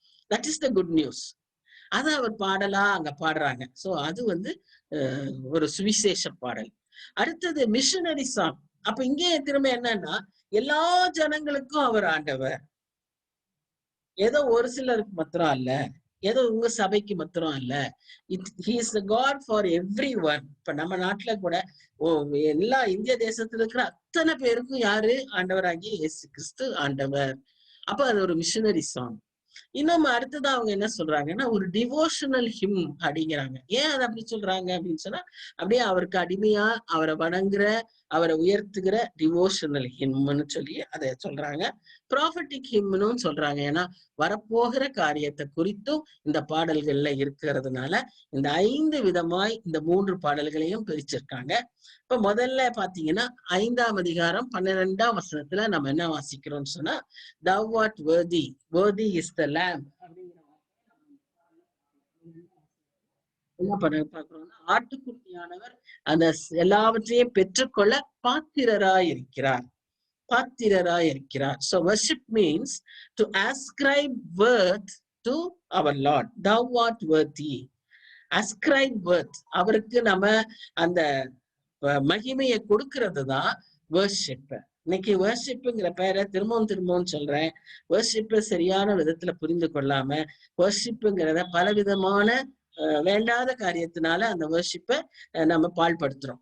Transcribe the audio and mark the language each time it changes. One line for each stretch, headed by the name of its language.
English: That is the good news.
Tamil: அதை அவர் பாடலா அங்க பாடுறாங்க. சோ அது ஒரு சுவிசேஷ பாடல். அடுத்தது மிஷனரி சாங். அப்ப இங்கே திரும்ப என்னன்னா, எல்லா ஜனங்களுக்கும் அவர் ஆண்டவர், ஏதோ ஒரு சிலருக்கு மாத்திரம் அல்ல, ஏதோ உங்க சபைக்கு மாத்திரம் அல்ல.
English: He is the God for everyone.
Tamil: இப்ப நம்ம நாட்டுல கூட எல்லா இந்திய தேசத்துல இருக்கிற அத்தனை பேருக்கும் யாரு? ஆண்டவராகிய இயேசு கிறிஸ்து ஆண்டவர். அப்ப அது ஒரு மிஷனரி சாங். இன்னும் அடுத்ததான் அவங்க என்ன சொல்றாங்கன்னா, ஒரு டிவோஷனல் ஹிம் அப்படிங்கிறாங்க. ஏன் அதை அப்படி சொல்றாங்க அப்படின்னு சொன்னா, அப்படியே அவருக்கு அடிமையா அவரை வணங்குற, அவரை உயர்த்துகிற டிவோஷனல் ஹிம்னு சொல்லி அதை சொல்றாங்க. ப்ராஃபட்டிக் ஹிம்னு சொல்றாங்க. ஏன்னா வரப்போகிற காரியத்தை குறித்தும் இந்த பாடல்கள்ல இருக்கிறதுனால இந்த 5 விதமாய் இந்த 3 பாடல்களையும் பிரிச்சிருக்காங்க. இப்ப முதல்ல பாத்தீங்கன்னா 5ஆம் அதிகாரம் 12ஆம் வசனத்துல நம்ம என்ன வாசிக்கிறோம்னு சொன்னா,
English: thou art worthy, worthy is the lamb
Tamil: அப்படிங்கிற என்ன பண்ண பாக்குறோம்னா, ஆட்டுக்குட்டியானவர் அந்த எல்லாவற்றையும் பெற்றுக்கொள்ள பாத்திரராய் இருக்கிறார். பாத்திரராய் இருக்கிறார்.
English: So worship means to ascribe worth to our Lord. Thou art worthy. Ascribe worth.
Tamil: அவருக்கு நம்ம அந்த மகிமையை கொடுக்கிறது தான் வர்ஷிப். இன்னைக்கு வர்ஷிப்புங்கிற பேரை திரும்பவும் சொல்றேன். வர்ஷிப்பை சரியான விதத்துல புரிந்து கொள்ளாம வர்ஷிப்புங்கிறத பலவிதமான வேண்டாத காரியத்தினால அந்த வர்ஷிப்பை நம்ம பாழ்படுத்துறோம்.